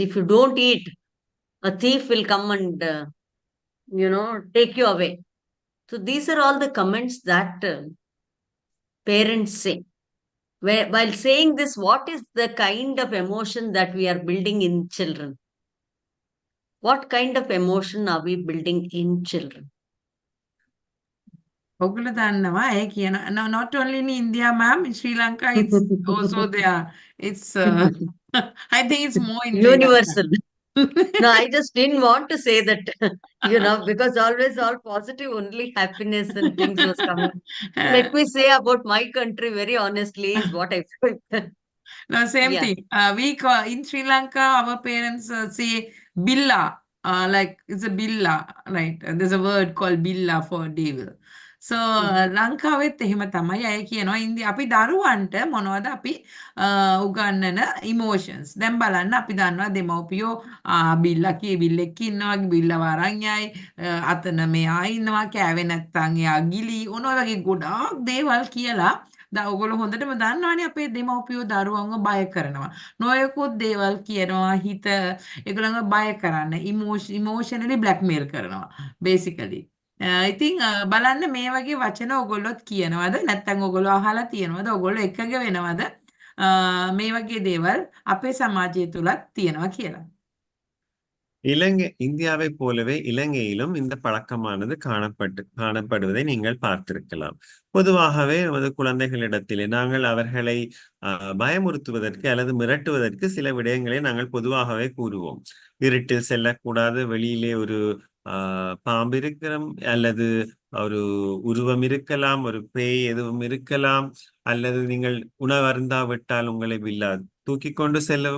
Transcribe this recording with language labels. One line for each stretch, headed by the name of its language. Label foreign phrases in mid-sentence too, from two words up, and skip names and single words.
English: If you don't eat, a thief will come and, take you away. So these are all the comments that parents say. While saying this, what is the kind of emotion that we are building in children? What kind of emotion are we building in children?
Sinhala: ඔයගොල්ලෝ දන්නවා ඒ කියන
English: not only in India ma'am, in Sri Lanka it's also there. It's I think it's more in Universal. Sri Lanka. No, I just didn't want to say that, because always all positive, only happiness and things was coming. Let me say about my country very honestly is what I felt. No, same Yeah. thing. We call in Sri Lanka, our parents say billa, like it's a billa, right? There's a word called billa for devil.
Sinhala: So ලංකාවෙත් එහෙම තමයි අය කියනවා ඉන්දිය අපි දරුවන්ට මොනවද අපි උගන්නන ඉමෝෂන්ස් දැන් බලන්න අපි දන්නවා දෙමව්පියෝ බිල්ලා බිල්ලෙක් ඉන්නවා බිල්ලව අරන් යයි අතන මෙයා ඉන්නවා කෑවේ නැත්තම් එයා ගිලි ඔන ඔය වගේ ගොඩාක් දේවල් කියලා ඔයගොල්ලෝ හොඳටම දන්නවනේ අපේ දෙමව්පියෝ දරුවන්ව බය කරනවා. නොයෙකුත් දේවල් කියනවා හිත ඒගොල්ලන්ව බය කරන්න
English: emotionally blackmail
Sinhala: කරනවා basically. ඉතින් බලන්න මේ වගේ වචන ඔයගොල්ලොත් කියනවද නැත්නම් ඔයගොල්ලෝ අහලා තියෙනවද ඔයගොල්ලෝ එකග වෙනවද මේ වගේ දේවල් අපේ සමාජය තුලත් තියෙනවා කියලා.
Tamil: இந்தியாவைப் போலவே இலங்கையிலும் இந்த பழக்கமானது காணப்படுவதை நீங்கள் பார்த்திருக்கலாம். பொதுவாகவே நமது குழந்தைகளிடத்திலே நாங்கள் அவர்களை பயமுறுத்துவதற்கு அல்லது மிரட்டுவதற்கு சில விடயங்களை நாங்கள் பொதுவாகவே கூறுவோம். இருட்டில் செல்லக்கூடாது, வெளியிலே ஒரு பாம்பு இருக்கிறோம், அல்லது ஒரு உருவம் இருக்கலாம், ஒரு பேய் எதுவும் இருக்கலாம், அல்லது நீங்கள் உணவருந்தாவிட்டால் உங்களை வில்லா தூக்கி கொண்டு செல்லவும்.